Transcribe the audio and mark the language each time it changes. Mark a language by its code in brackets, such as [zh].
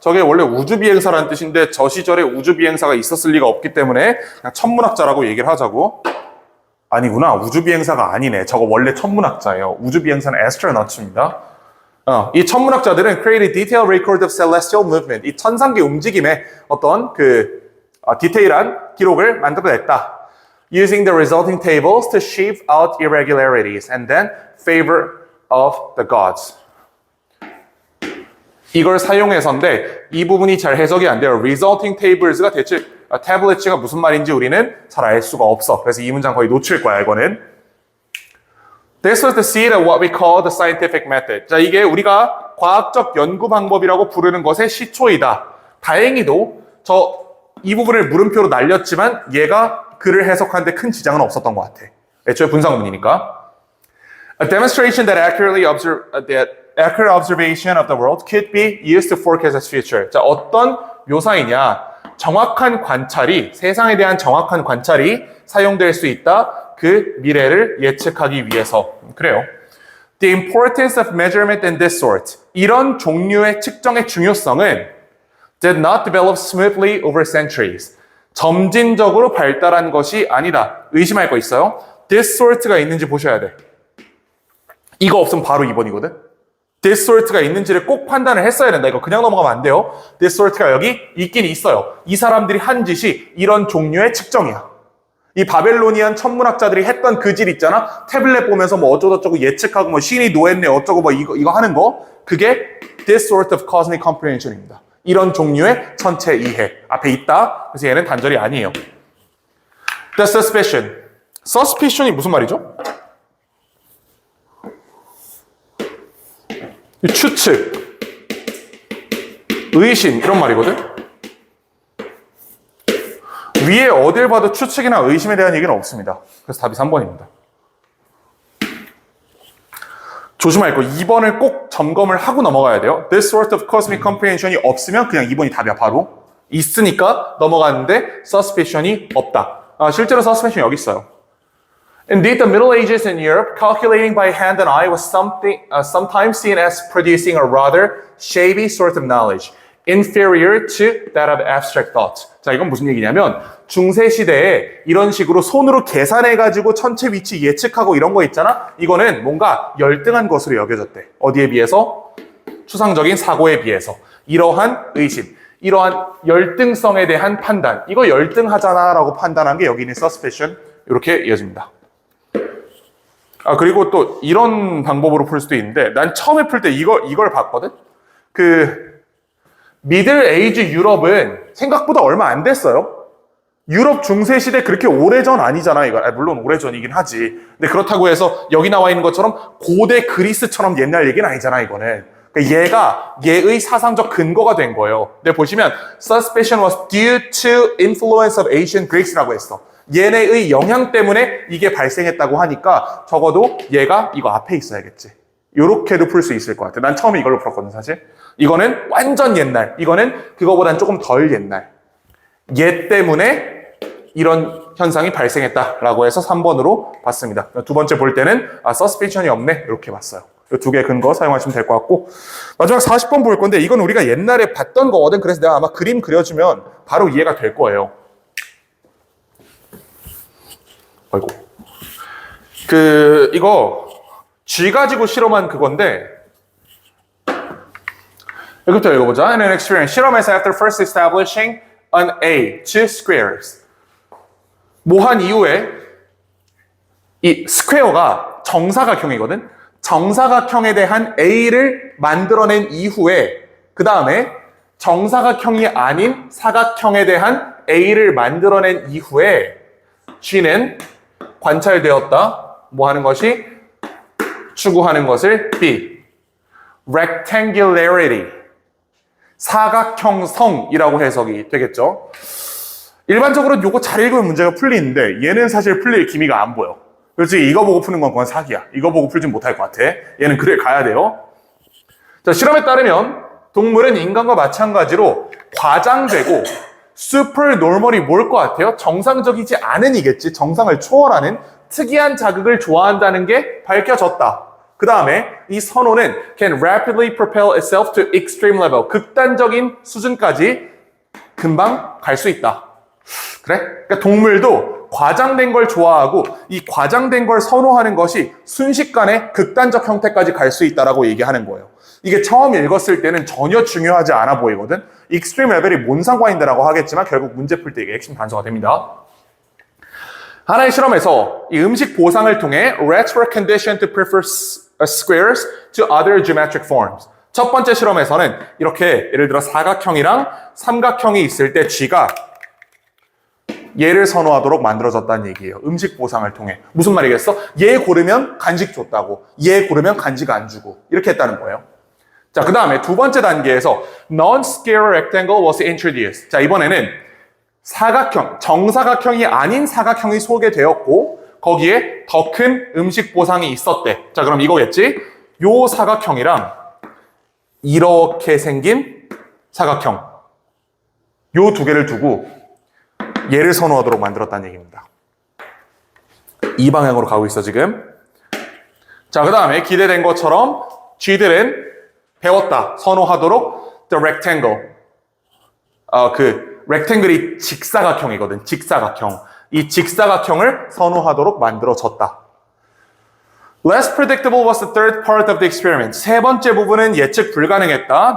[ko] 저게 원래 우주비행사라는 뜻인데 저 시절에 우주비행사가 있었을 리가 없기 때문에 그냥 천문학자라고 얘기를 하자고. 아니구나. 우주비행사가 아니네. 저거 원래 천문학자예요. 우주비행사는 astronaut입니다. 이 천문학자들은 [en] create a detailed record of celestial movement. [ko] 이 천상계 움직임의 어떤 디테일한 기록을 만들어냈다. [en] Using the resulting tables to shape out irregularities and then favor of the gods. [ko] 이걸 사용해서인데 이 부분이 잘 해석이 안 돼요. [en] resulting tables [ko] 가 대체 tablets가 무슨 말인지 우리는 잘 알 수가 없어. 그래서 이 문장 거의 놓칠 거야, 이거는. [en] This was the seed of what we call the scientific method. [ko] 자, 이게 우리가 과학적 연구 방법이라고 부르는 것의 시초이다. 다행히도 이 부분을 물음표로 날렸지만 얘가 글을 해석하는데 큰 지장은 없었던 것 같아. 애초에 분사구문이니까. [en] A demonstration that accurate observation of the world could be used to forecast its future. [ko] 자, 어떤 묘사이냐? 정확한 관찰이, 세상에 대한 정확한 관찰이 사용될 수 있다. 그 미래를 예측하기 위해서. 그래요. [en] The importance of measurement in this sort. [ko] 이런 종류의 측정의 중요성은 [en] did not develop smoothly over centuries. [ko] 점진적으로 발달한 것이 아니다. 의심할 거 있어요? [en] This sort [ko] 가 있는지 보셔야 돼. 이거 없으면 바로 2번이거든. [en] This sort [ko] 가 있는지를 꼭 판단을 했어야 된다. 이거 그냥 넘어가면 안 돼요. [en] This sort [ko] 가 여기 있긴 있어요. 이 사람들이 한 짓이 이런 종류의 측정이야. 이 바벨로니안 천문학자들이 했던 그 질 있잖아. 태블릿 보면서 뭐 어쩌고저쩌고 예측하고 뭐 신이 노했네 어쩌고 뭐 이거 하는 거. 그게 [en] this sort of cosmic comprehension입니다. [ko] 이런 종류의 천체 이해. 앞에 있다. 그래서 얘는 단절이 아니에요. [en] The suspicion. [ko] suspicion이 무슨 말이죠? 추측, 의심 이런 말이거든. 위에 어딜 봐도 추측이나 의심에 대한 얘기는 없습니다. 그래서 답이 3번입니다. 조심할 거 2번을 꼭 점검을 하고 넘어가야 돼요. [en] This sort of cosmic comprehension [ko] 이 없으면 그냥 2번이 답이야. 바로 있으니까 넘어가는데 suspicion이 없다. 실제로 suspicion 여기 있어요. [en] Indeed, the Middle Ages in Europe, calculating by hand and eye was sometimes seen as producing a rather shabby sort of knowledge, inferior to that of abstract thought. [ko] 자, 이건 무슨 얘기냐면 중세 시대에 이런 식으로 손으로 계산해가지고 천체 위치 예측하고 이런 거 있잖아. 이거는 뭔가 열등한 것으로 여겨졌대. 어디에 비해서? 추상적인 사고에 비해서. 이러한 의심, 이러한 열등성에 대한 판단. 이거 열등하잖아라고 판단한 게 여기 있는 suspicion 이렇게 이어집니다. 그리고 또 이런 방법으로 풀 수도 있는데 난 처음에 풀 때 이걸 봤거든? 미들 에이지 유럽은 생각보다 얼마 안 됐어요. 유럽 중세시대 그렇게 오래전 아니잖아, 이거. 물론 오래전이긴 하지. 근데 그렇다고 해서 여기 나와 있는 것처럼 고대 그리스처럼 옛날 얘기는 아니잖아, 이거는. 그러니까 얘의 사상적 근거가 된 거예요. 근데 보시면 [en] suspicion was due to influence of ancient Greeks라고 했어. [ko] 얘네의 영향 때문에 이게 발생했다고 하니까 적어도 얘가 이거 앞에 있어야겠지. 요렇게도 풀 수 있을 것 같아. 난 처음에 이걸로 풀었거든, 사실. 이거는 완전 옛날. 이거는 그거보단 조금 덜 옛날. 얘 때문에 이런 현상이 발생했다라고 해서 3번으로 봤습니다. 두 번째 볼 때는 서스피션이 없네 이렇게 봤어요. 이 두 개 근거 사용하시면 될 것 같고 마지막 40번 볼 건데 이건 우리가 옛날에 봤던 거거든. 그래서 내가 아마 그림 그려주면 바로 이해가 될 거예요. 아이고 이거 G 가지고 실험한 그건데 여기부터 읽어보자. [en] In an experiment, [ko] 실험에서 [en] after first establishing an A, two squares. [ko] 뭐한 이후에 이 스퀘어가 정사각형이거든. 정사각형에 대한 A를 만들어낸 이후에 그 다음에 정사각형이 아닌 사각형에 대한 A를 만들어낸 이후에 G는 관찰되었다. 뭐 하는 것이? 추구하는 것을 B. [en] rectangularity. [ko] 사각형성이라고 해석이 되겠죠. 일반적으로 요거 잘 읽으면 문제가 풀리는데 얘는 사실 풀릴 기미가 안 보여. 그렇지 이거 보고 푸는 건 그건 사기야. 이거 보고 풀진 못할 것 같아. 얘는 그래 가야 돼요. 자, 실험에 따르면 동물은 인간과 마찬가지로 과장되고 슈퍼노멀이 뭘 것 같아요? 정상적이지 않은이겠지. 정상을 초월하는 특이한 자극을 좋아한다는 게 밝혀졌다. 그 다음에 이 선호는 [en] can rapidly propel itself to extreme level. [ko] 극단적인 수준까지 금방 갈 수 있다. 그래? 그러니까 동물도 과장된 걸 좋아하고 이 과장된 걸 선호하는 것이 순식간에 극단적 형태까지 갈 수 있다라고 얘기하는 거예요. 이게 처음 읽었을 때는 전혀 중요하지 않아 보이거든. 익스트림 레벨이 뭔 상관인데라고 하겠지만 결국 문제 풀 때 이게 핵심 단서가 됩니다. 하나의 실험에서 이 음식 보상을 통해 [en] rats were conditioned to prefer squares to other geometric forms. [ko] 첫 번째 실험에서는 이렇게 예를 들어 사각형이랑 삼각형이 있을 때 G가 얘를 선호하도록 만들어졌다는 얘기예요. 음식 보상을 통해. 무슨 말이겠어? 얘 고르면 간식 줬다고. 얘 고르면 간식 안 주고. 이렇게 했다는 거예요. 자, 그 다음에 두 번째 단계에서 [en] non-square rectangle was introduced. [ko] 자, 이번에는 사각형, 정사각형이 아닌 사각형이 소개되었고 거기에 더 큰 음식 보상이 있었대. 자, 그럼 이거겠지? 요 사각형이랑 이렇게 생긴 사각형. 요 두 개를 두고 얘를 선호하도록 만들었다는 얘기입니다. 이 방향으로 가고 있어 지금. 자, 그 다음에 기대된 것처럼 G들은 배웠다. 선호하도록 [en] the rectangle. [ko] rectangle이 직사각형이거든. 직사각형. 이 직사각형을 선호하도록 만들어졌다. [en] Less predictable was the third part of the experiment. [ko] 세 번째 부분은 예측 불가능했다.